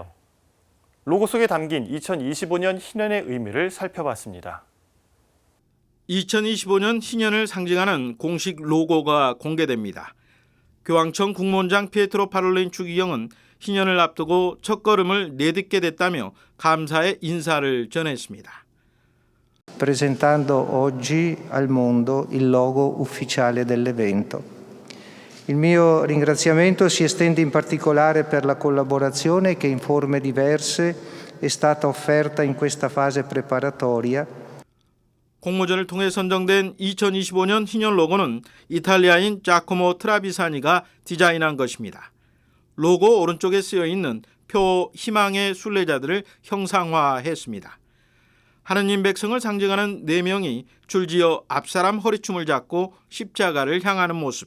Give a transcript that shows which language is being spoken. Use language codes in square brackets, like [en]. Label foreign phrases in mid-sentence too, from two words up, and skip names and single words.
[ko] 로고 속에 담긴 2025년 희년의 의미를 살펴봤습니다. 2025년 희년을 상징하는 공식 로고가 공개됩니다. 교황청 국무원장 피에트로 파롤린 추기경은 희년을 앞두고 첫걸음을 내딛게 됐다며 감사의 인사를 전했습니다. [it] Presentando oggi al mondo il logo ufficiale dell'evento. Il mio ringraziamento si estende in particolare per la collaborazione che in forme diverse è stata offerta in questa fase preparatoria. [ko] 공모전을 통해 선정된 2025년 희년 로고는 이탈리아인 자코모 트라비사니가 디자인한 것입니다. 로고 오른쪽에 쓰여 있는 표 희망의 순례자들을 형상화했습니다. 하느님 백성을 상징하는 4명이 줄지어 앞사람 허리춤을 잡고 십자가를 향하는 모습.